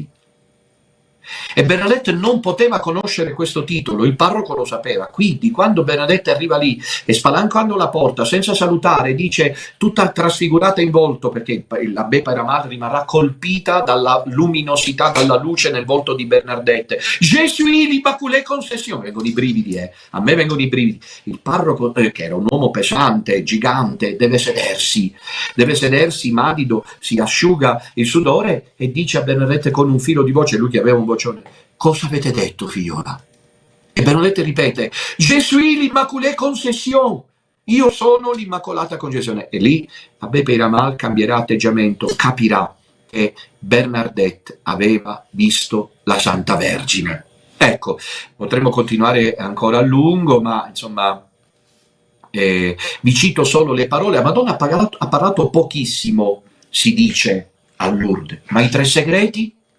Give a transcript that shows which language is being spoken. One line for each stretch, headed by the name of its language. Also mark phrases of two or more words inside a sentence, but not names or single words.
Italian: E Bernadette non poteva conoscere questo titolo, il parroco lo sapeva. Quindi quando Bernadette arriva lì e, spalancando la porta senza salutare, dice, tutta trasfigurata in volto, perché l'abbé Peyramal rimarrà colpita dalla luminosità, dalla luce nel volto di Bernadette:
French: Je suis l'Immaculée Conception.
Italian: Vengono i brividi, a me vengono i brividi. Il parroco, che era un uomo pesante, gigante, deve sedersi madido, si asciuga il sudore e dice a Bernadette con un filo di voce, lui che aveva un vocione: cosa avete detto, figliola? E Bernadette ripete:
French: Je suis l'Immaculée Conception,
Italian: io sono l'Immacolata Concezione. E lì l'abbé Peyramal cambierà atteggiamento, capirà che Bernadette aveva visto la Santa Vergine. Ecco, potremmo continuare ancora a lungo, ma insomma Vi cito solo le parole, la Madonna ha parlato pochissimo, si dice, a Lourdes, ma i tre segreti?